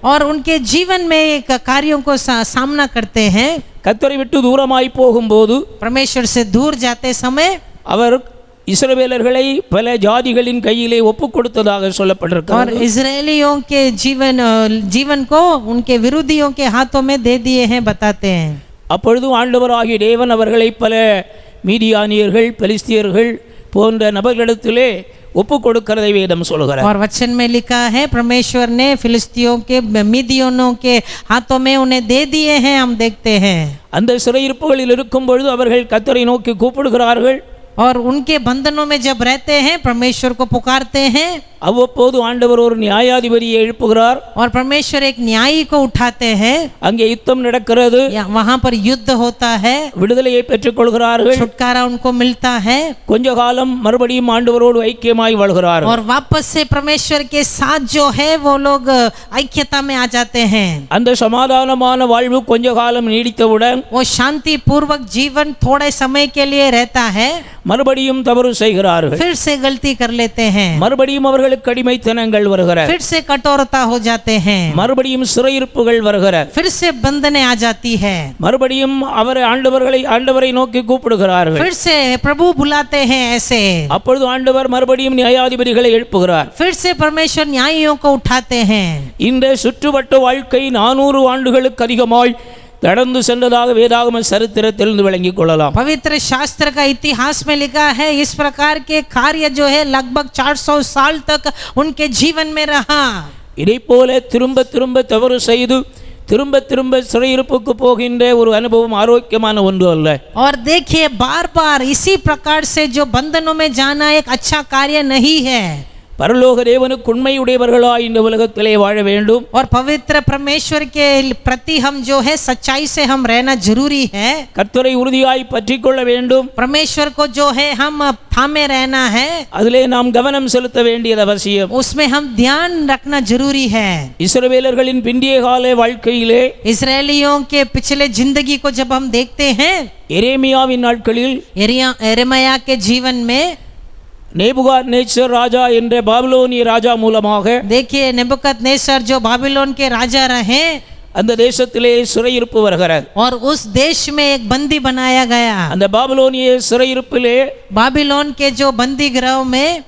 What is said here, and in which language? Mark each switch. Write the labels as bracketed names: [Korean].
[Hindi] और उनके जीवन में एक कार्यों को सामना करते हैं। [Tamil] கர்த்தரை விட்டு தூரமாய் போகும்போது, [Hindi] परमेश्वर से दूर जाते समय [Tamil] அவர் இஸ்ரவேலர்களை பல ஜாதிகளின் கையிலே ஒப்புக் கொடுத்ததாக [Hindi] और [Tamil] சொல்லப்பட்டிருக்கிறது. [Hindi] इजरायलियों के जीवन को उनके विरोधियों के हाथों में दे दिए हैं बताते हैं। [Tamil] அப்பொழுது ஆண்டவராகிய தேவன் அவர்களை பல மீதியானியர்கள், பெலிஸ்தியர்கள் போன்ற நபர்களிடத்திலே ஒப்பு கொடுக்கிறதை வேதம் சொல்கிறார். [Hindi] और वचन में लिखा है परमेश्वर ने फिलिस्तियों के मिदियोनों के हाथों में उन्हें दे दिए हैं, हम देखते हैं. [Tamil] அந்த சிறையிருப்புகளில் இருக்கும் பொழுது அவர்கள் கர்த்தரை நோக்கி கூப்பிடுகிறார்கள். [Hindi] और उनके बंधनों में जब रहते हैं परमेश्वर को पुकारते हैं. [Tamil] அவ்வப்போது ஆண்டவர் ஒரு நியாயாதிபதியை எழுப்புகிறார். [Hindi] और परमेश्वर एक न्यायी को उठाते हैं. [Tamil] அங்கே யுத்தம் நடக்கிறது. [Hindi] वहां पर युद्ध होता है. [Tamil] விடுதலையை பெற்றுக் கொள்கிறார்கள். [Hindi] छुटकारा उनको मिलता है. [Tamil] கொஞ்ச காலம் மறுபடியும் ஆண்டவரோடு ஐக்கியமாய் வாழ்கிறார்கள். [Hindi] और वापस से परमेश्वर के साथ जो है वो लोग ऐक्यता में आ जाते हैं. [Tamil] அந்த சமாதானமான வாழ்வு கொஞ்ச காலம் நீடித்தவுடன் [Hindi] वो शांति पूर्वक जीवन थोड़े समय के लिए रहता है. [Tamil] மறுபடியும் தவறு செய்கிறார்கள். [Hindi] फिर से गलती कर लेते हैं. [Tamil] மறுபடியும் அவர்களுக்கு அடிமைத்தனங்கள் வருகிறது. [Hindi] फिर से कठोरता हो जाते हैं. [Tamil] மறுபடியும் சிறையிருப்புகள் வருகிறது. [Hindi] फिर से बंधने आ जाती है. [Tamil] மறுபடியும் ஆண்டவரை நோக்கி கூப்பிடுகிறார்கள். [Hindi] फिर से प्रभु बुलाते हैं ऐसे. [Tamil] அப்பொழுது ஆண்டவர் மறுபடியும் நியாயாதிபதிகளை எழுப்புகிறார். [Hindi] फिर से परमेश्वर न्यायियों को उठाते हैं. [Tamil] இந்த சுற்றுவட்ட வாழ்க்கை 400 ஆண்டுகளுக்கு அதிகமாய் நடந்து சென்றதாக வேதாகம சரித்திரத்திலிருந்து விளங்கிக் கொள்ளலாம். [Hindi] पवित्र शास्त्र का इतिहास में लिखा है इस प्रकार के कार्य जो है लगभग 400 साल तक उनके जीवन में रहा. [Tamil] இதை போல திரும்ப திரும்ப தவறு செய்து திரும்ப திரும்ப சிறையிருப்புக்கு போகின்ற ஒரு அனுபவம் ஆரோக்கியமான ஒன்று அல்ல. [Hindi] और देखिए बार बार इसी प्रकार से जो बंधनों में जाना एक अच्छा कार्य नहीं है. [Tamil] பரலோக தேவனுக்கு உண்மையுடையவர்களாய் இந்த உலகத்திலே வாழ வேண்டும். [Hindi] और पवित्र परमेश्वर के प्रति हम जो है सच्चाई से हम रहना जरूरी है. [Tamil] கர்த்தரை உறுதியாய் பற்றிக் கொள்ள வேண்டும். [Hindi] परमेश्वर को जो है हम थामे रहना है. [Tamil] அதிலே நாம் கவனம் செலுத்த வேண்டியது அவசியம். [Hindi] उसमें हम ध्यान रखना जरूरी है. [Tamil] இஸ்ரவேலர்களின் பிந்திய கால வாழ்க்கையிலே [Hindi] इस्राएलियों के पिछले जिंदगी को जब हम देखते हैं [Tamil] எரேமியாவின் நாட்களில் [Hindi] यिर्मयाह के जीवन में [Tamil] நேபுகாத்நேச்சர் ராஜா என்ற பாபிலோனிய ராஜா மூலமாக [Hindi] देखिए नेबुकदनेस्सर जो बाबिलोन के राजा रहे [Tamil] அந்த தேசத்திலே சிறையிருப்பு வருகிறது. [Hindi] और उस देश में एक बंदी बनाया गया. [Tamil] அந்த பாபிலோனிய சிறையிருப்பிலே [Hindi] बाबिलोन के जो बंदी गृह में